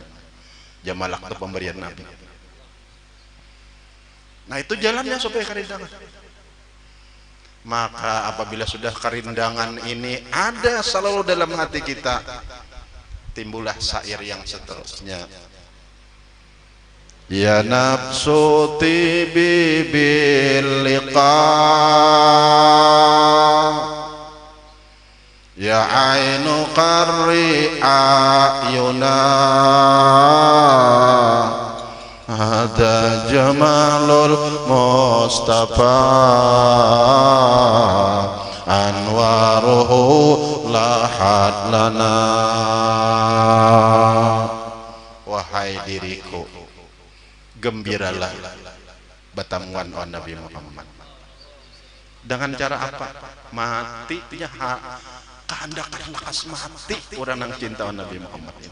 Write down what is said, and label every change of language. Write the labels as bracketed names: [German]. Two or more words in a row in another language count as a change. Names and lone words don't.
[Indonesian] Jamalak itu pemberian Nabi. Nah itu jalannya supaya karindangan. Maka apabila sudah karindangan ini ada selalu dalam hati kita, timbullah syair yang seterusnya. [Arabic] يا نفس طيبي باللقا، يا عين قري عيونا، هذا جمال المصطفى، أنواره لاحت لنا. [Indonesian] Wahai diriku, gembiralah bertemuan dengan Nabi Muhammad. Dengan cara apa? Matinya kehendak lekas mati orang yang cinta Nabi Muhammad ini.